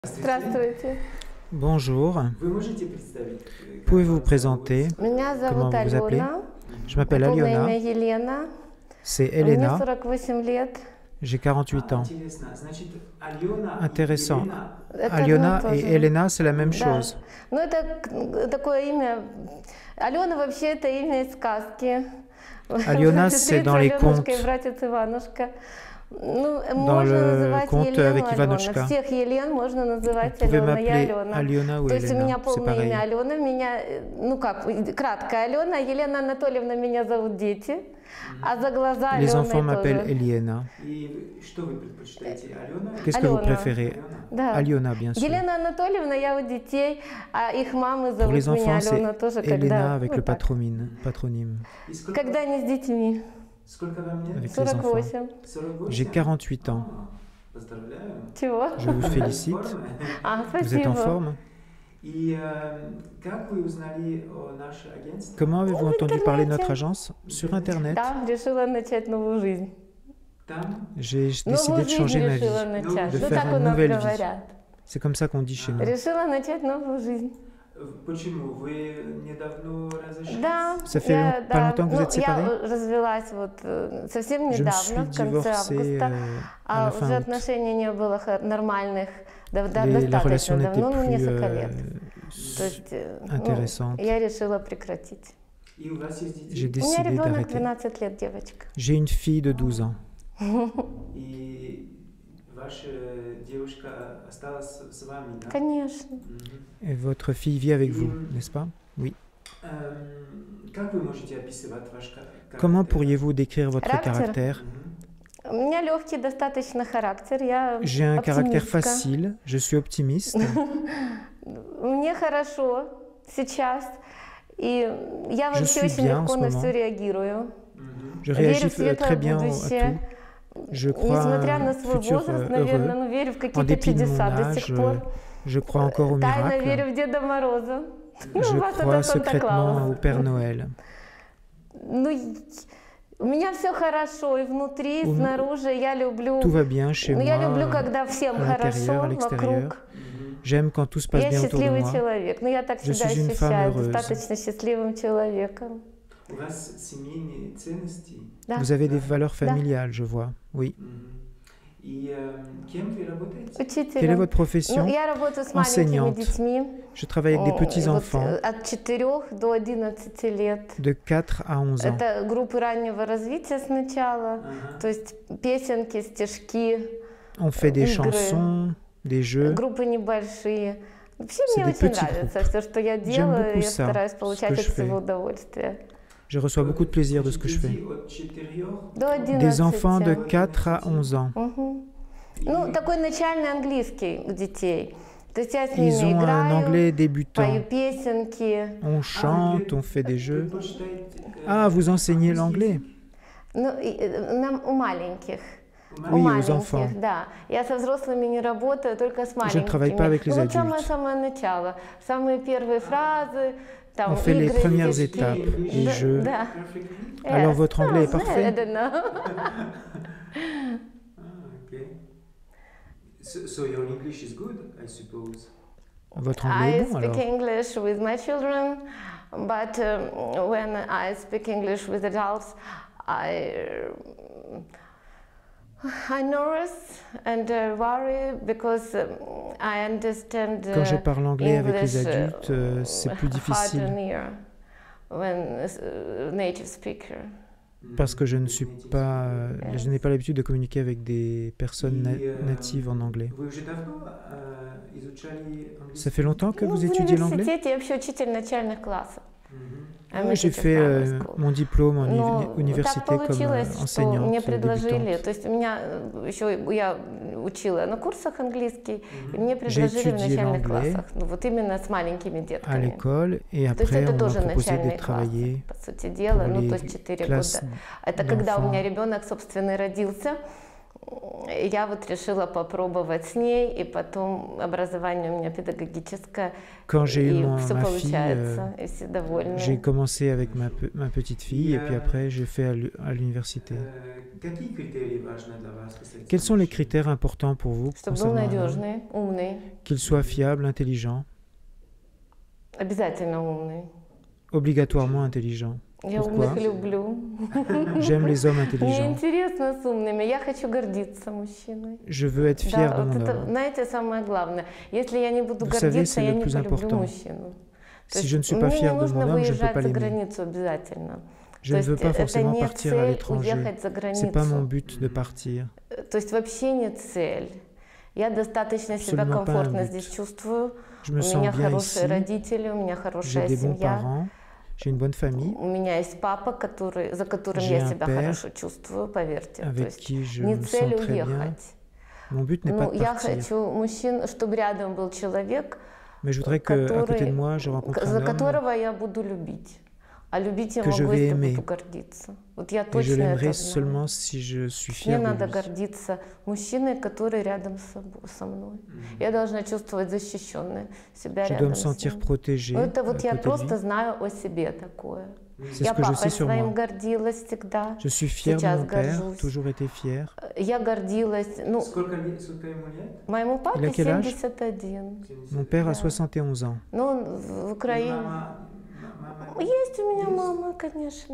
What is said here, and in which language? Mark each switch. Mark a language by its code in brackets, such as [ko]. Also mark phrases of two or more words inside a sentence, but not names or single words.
[ru] Здравствуйте. [fr] Bonjour, [ru] Вы можете представить, [fr] pouvez-vous vous présenter? [ru] Меня [fr] Comment [ru] зовут [fr] vous vous appelez? [ru] Алена. [fr] Je m'appelle [ru] Полное имя [fr] Aliona, [ru] Елена. [fr] c'est [ru] Мне [fr] Elena, [ru] 48 лет. [fr] j'ai 48 ans. [ru] Интересно. Значит, Алена и [fr] Intéressant. [ru] Елена, Это [fr] Aliona [ru] одно и [fr] et [ru] то же. [fr] Elena, c'est la même [ru] Да. [fr] chose. [ru] Ну, это такое имя. Алена вообще это имя из сказки. [fr] Aliona, c'est dans les [ru] Аленушка и [fr] contes, [ru] братец Иванушка. Ну, [fr] dans [ru] можно [fr] le [ru] называть [fr] conte [ru] Елену [fr] avec [ru] Алена. [fr] Иванушка. [ru] Всех Елен можно [fr] Vous [ru] называть [fr] pouvez [ru] Алена. Я [fr] m'appeler [ru] Алена. [fr] Aliona ou [ru] То есть у меня [fr] Elena, c'est [ru] полное [fr] pareil. [ru] имя Алена, меня, ну как, краткая Алена, Елена Анатольевна меня зовут дети, а за глаза [fr] Les [ru] Алена [fr] enfants m'appellent [ru] тоже. [fr] Eliena. [ru] и что вы предпочитаете, Алена? [fr] Qu'est-ce que vous [ru] Aliona. [fr] préférez? [ru] Да. [fr] Aliona, bien sûr. [ru] Елена Анатольевна, я у детей, а их мамы [fr] Pour [ru] зовут [fr] les [ru] меня [fr] enfants, [ru] Алена [fr] c'est [ru] тоже, [fr] Elena [ru] когда, [fr] avec [ru] вот [fr] le [ru] так. [fr] patronyme. [ru] И сколько, Когда они с детьми. сколько вам лет? [fr] Avec les enfants. [ru] 48. 48? [fr] J'ai 48 ans. [ru] Поздравляю. Чего? [fr] Je vous [ru] Вы в [fr] félicite. [ru] форме. А, [fr] Vous êtes en [ru] спасибо. [fr] forme? [ru] И как вы узнали о наше агентство? [fr] Comment avez-vous [ru] В [fr] entendu parler de notre [ru] интернете. [fr] agence? Sur Internet. [ru] Там решила начать новую жизнь. Там? [fr] J'ai décidé [ru] Новую [fr] de [ru] жизнь [fr] changer ma [ru] решила [fr] vie. [ru] начать. [fr] de [ru] Ну [fr] faire [ru] так у [fr] une [ru] нас [fr] nouvelle vie. [ru] говорят. [fr] C'est comme ça qu'on dit chez nous. [ru] Решила начать новую жизнь. Почему? Вы недавно разошлись? Да, [fr] Ça fait [ru] я, [fr] pas longtemps que vous [ru] ну, [fr] êtes séparés? [ru] я развелась вот совсем [fr] Je me suis [ru] недавно, в конце [fr] divorcée [ru] августа, [fr] à la [ru] а [fr] fin [ru] уже [fr] août. [ru] отношений не было нормальных, [fr] La relation [ru] достаточно [fr] n'était [ru] давно, ну, [fr] plus [ru] несколько лет. То есть, [fr] intéressante. [ru] я решила прекратить. И у вас есть [fr] J'ai [ru] дети? У меня [fr] décidé [ru] ребенок [fr] d'arrêter. [ru] 12 лет, девочка. [fr] J'ai une fille de 12 ans. [ru] И ваша девушка осталась с вами, да? Конечно. Мгм. [fr] Et votre fille vit avec vous, n'est-ce pas? Oui. [ru] Как вы можете описывать ваш [fr] Comment [ru] характер? [fr] pourriez-vous décrire votre [ru] Характер? [fr] caractère? Мгм. [ru] У меня легкий достаточно характер, я [fr] J'ai un caractère [ru] оптимистка. [fr] facile, je suis optimiste, [ru] Мне хорошо сейчас, и я [fr] Je [ru] вообще [fr] suis [ru] очень [fr] bien en [ru] легко [fr] ce [ru] на [fr] moment. [ru] все реагирую. Мгм. [fr] je [ru] Верю [fr] réagis [ru] в светлое [fr] très bien à [ru] будущее. [fr] tout. Je crois [ru] Несмотря [fr] à [ru] на [fr] un [ru] свой [fr] futur [ru] возраст, наверное, [fr] heureux. [ru] но верю в [fr] En [ru] какие-то [fr] dépit de mon [ru] чудеса до [fr] âge, [ru] сих пор. [fr] je crois encore aux [ru] Тайно [fr] miracles. [ru] верю в Деда Мороза. Ну, [fr] Je [ru] у вас [fr] crois [ru] это [fr] secrètement [ru] Санта-Клаус. [fr] au Père Noël. [ru] Ну, у меня все хорошо и внутри, и У м- снаружи. Я люблю. [fr] Tout va bien chez [ru] Ну, я [fr] moi, [ru] люблю, когда всем [fr] à l'intérieur, à [ru] хорошо [fr] l'extérieur. [ru] вокруг. Мгм. [fr] J'aime quand tout se passe [ru] Я [fr] bien autour de [ru] счастливый [fr] moi. [ru] человек. Ну, я так [fr] Je [ru] себя [fr] suis une femme [ru] ощущаю, [fr] heureuse. [ru] достаточно счастливым человеком. У вас семейные ценности? Да. [fr] Vous avez des valeurs [ru] Да. [fr] familiales, je vois. Oui. [ru] Мгм. И кем вы работаете? Учителем. [fr] Quelle est votre profession? [ru] Ну, я работаю с маленькими [fr] Enseignante. [ru] детьми. [fr] Je travaille avec des [ru] Вот, [fr] petits-enfants [ru] от 4 до 11 лет. [fr] de 4 à 11 ans. [ru] Это группы раннего развития сначала, Ага. то есть песенки, стишки, [fr] On fait des [ru] игры. [fr] chansons, des jeux. [ru] группы небольшие. Вообще [fr] C'est [ru] мне [fr] des [ru] очень [fr] petits [ru] нравится [fr] groupes. [ru] все, что я [fr] J'aime [ru] делаю, [fr] beaucoup [ru] и я [fr] ça, [ru] стараюсь [fr] ce [ru] получать [fr] que [ru] от [fr] je fais. [ru] всего удовольствие. [fr] Je reçois beaucoup de plaisir de ce que je fais. [ru] Дети от 4 До 11. [fr] Des enfants de 4 à 11 ans. Мгм. [ru] Ну, такой начальный английский у детей. То есть я с ними [fr] Ils ont un [ru] играю, [fr] anglais [ru] пою [fr] débutant. [ru] песенки. [fr] On chante, on fait des jeux. [ru] Предпочитаете, [fr] Ah, vous enseignez l'anglais? [ru] Ну, у маленьких. у [fr] Oui, [ru] маленьких? [fr] aux enfants. [ru] Да. Я со взрослыми не работаю, только с маленькими. [fr] Je ne travaille pas avec les [ru] Ну, вот [fr] adultes. [ru] самое начало. Самые первые фразы, там, [fr] On fait les [ru] игры, [fr] premières [ru] стишки. [fr] étapes, les [ru] Да, [fr] jeux. [ru] Да. [en] Perfectly? [fr] Alors, [en] Yes. [fr] votre anglais est [ru] Ну, [fr] parfait? [en] I don't know. Okay. So your English is good, I suppose. [fr] Votre anglais [en] I [fr] est bon [en] speak [fr] alors? [en] English with my children, but when I speak English with adults, I nervous and worry because I understand [fr] Quand je parle anglais avec les [en] English, [fr] adultes, c'est plus [en] harder [fr] difficile [en] near when native speaker. [fr] parce que je ne suis pas, je n'ai pas l'habitude de communiquer avec des personnes natives en anglais. [ru] Вы уже давно изучали английский? [fr] Ça fait longtemps que [ru] Ну, [fr] vous [ru] в [fr] étudiez l'anglais? [ru] университете я вообще учитель начальных классов. Мгм. [fr] Moi, j'ai fait mon diplôme en [ru] Но [fr] université [ru] так [fr] comme [ru] получилось, что [fr] enseignante [ru] мне предложили, [fr] débutante. [ru] то есть у меня еще я учила на курсах английский, и мне Мгм. предложили в [fr] étudié [ru] начальных [fr] l'anglais [ru] классах, ну вот именно с маленькими [fr] À [ru] детками. [fr] l'école et [ru] То есть [fr] après [ru] это [fr] on m'a [ru] тоже [fr] proposé de [ru] начальные классы, [fr] travailler [ru] по сути дела, [fr] pour [ru] ну то [fr] les [ru] есть 4 [fr] classes [ru] года. Это когда у [fr] d'enfants. [ru] меня ребенок собственный родился, Я вот решила попробовать с ней, и потом образование у меня педагогическое, [fr] Quand j'ai eu [ru] и [fr] ma [ru] все [fr] fille, [ru] получается, и все довольны. [fr] j'ai commencé avec ma petite fille et puis après j'ai fait à l'université. [ru] Какие критерии важны для вас? [fr] Quels sont les critères importants pour vous [ru] Чтобы был [fr] concernant un homme? [ru] надежный, умный, [fr] Qu'il soit fiable, intelligent, [ru] обязательно умный. [fr] obligatoirement intelligent. [ru] Я [fr] Pourquoi? [ru] умных люблю. [fr] J'aime les hommes [ru] Мне [fr] intelligents. [ru] интересно с умными. Я хочу гордиться мужчиной. [fr] Je veux être fière [ru] Да, [fr] de [ru] вот [fr] mon [ru] это, [fr] homme. [ru] знаете, самое главное. Если я не буду [fr] Vous savez, [ru] гордиться, [fr] c'est [ru] я [fr] le [ru] не [fr] plus [ru] полюблю [fr] important. [ru] мужчину. То [fr] Si [ru] есть [fr] je ne suis [ru] мне [fr] pas [ru] не [fr] fière de mon [ru] нужно [fr] homme, je ne peux [ru] выезжать [fr] pas [ru] за [fr] l'aimer. [ru] границу обязательно. [fr] Je [ru] То [fr] ne veux [ru] есть [fr] pas [ru] это [fr] forcément [ru] не [fr] partir à [ru] цель [fr] l'étranger. [ru] уехать за [fr] C'est pas mon [ru] границу. [fr] but de partir. [ru] То есть вообще не цель. Я достаточно себя [fr] Absolument pas un [ru] комфортно [fr] but. [ru] здесь чувствую. [fr] Je [ru] У [fr] me sens [ru] меня [fr] bien [ru] хорошие [fr] ici, [ru] родители, у меня [fr] j'ai [ru] хорошая [fr] des bons [ru] семья. [fr] parents, j'ai une bonne famille [ru] У меня есть папа, за которым [fr] J'ai [ru] я [fr] un [ru] себя [fr] père [ru] хорошо чувствую, поверьте. То [fr] avec [ru] есть [fr] qui je [ru] не [fr] me [ru] цель [fr] sens très bien. [ru] уехать. [fr] Mon but n'est pas [ru] Ну, [fr] de [ru] я [fr] partir, [ru] хочу мужчин, чтобы рядом был человек, [fr] mais je voudrais qu'à côté de [ru] который, [fr] moi, je rencontre [ru] за [fr] un homme [ru] которого я буду любить. А любить я [fr] que je [ru] могу, [fr] vais [ru] если [fr] aimer. [ru] буду гордиться. Вот я [fr] et je [ru] точно это [fr] l'aimerai [ru] знаю. [fr] seulement si je suis [ru] Мне [fr] fière de [ru] надо [fr] lui. [ru] гордиться мужчиной, который рядом со мной. Я должна чувствовать защищенной себя [fr] Je dois [ru] рядом [fr] me [ru] с [fr] sentir [ru] ним. [fr] protégée [ru] Ну, [fr] à [ru] это вот я [fr] côté de [ru] просто [fr] lui. [ru] знаю о себе такое. [fr] C'est [ru] Я [fr] ce que je sais [ru] папой [fr] sur [ru] своим [fr] moi. [ru] гордилась всегда. [fr] Je suis fière de [ru] Сейчас [fr] mon père, [ru] горжусь. [fr] toujours été fière. [ru] Я гордилась, ну, Сколько ему лет? моему [fr] Il [ru] папе [fr] a quel âge? [ru] 71. [fr] Mon père a [ru] Да. [fr] 71 ans. [ru] Ну, он в Украине. Есть у меня мама, конечно.